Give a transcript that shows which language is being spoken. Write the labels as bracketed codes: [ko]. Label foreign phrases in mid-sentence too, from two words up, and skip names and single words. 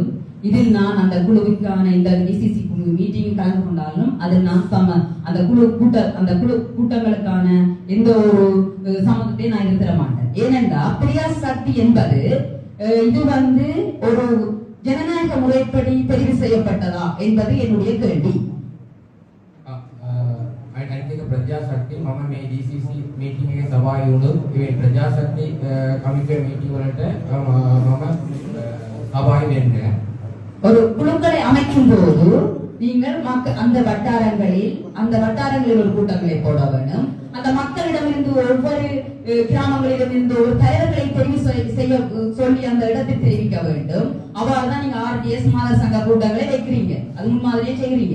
[ta] இதில் நான் அந்த குழுவுக்கான இந்த [en] DCC meeting [ta] கலந்து கொண்டாலும் அதில் நான் அந்த குழு கூட்டங்களுக்கான எந்த ஒரு சம்மதத்தை நான் இருக்க மாட்டேன். ஏனென்றால் பிரியாஸ் சக்தி என்பது இது ஒரு ஜனநாயக முறைப்படி தெரிவு செய்யப்பட்டதா என்பது என்னுடைய கேள்வி. [si] ප්‍රජාශක්ති මම මේ [en] DCC meeting [si] එකේ සභාවේ වුණොත් මේ ප්‍රජාශක්ති කමිටුවේ මීටින් වලට මම සභාවේ වෙන්නේ. [ta] ஒரு குழுக்களை அமைக்கும் போது நீங்கள் அந்த வட்டாரங்களில் ஒரு கூட்டங்களை போட வேண்டும். அந்த மக்களிடமிருந்து ஒவ்வொரு கிராமங்களிடமிருந்து ஒரு தலைவர்களை தெரிவு செய்ய சொல்லி அந்த இடத்தில் தெரிவிக்க வேண்டும். அவ்வாறுதான் நீங்க RDS மாதர் சங்க கூட்டங்களை வைக்கிறீங்க, அது முன்மாதிரியே செய்கிறீங்க.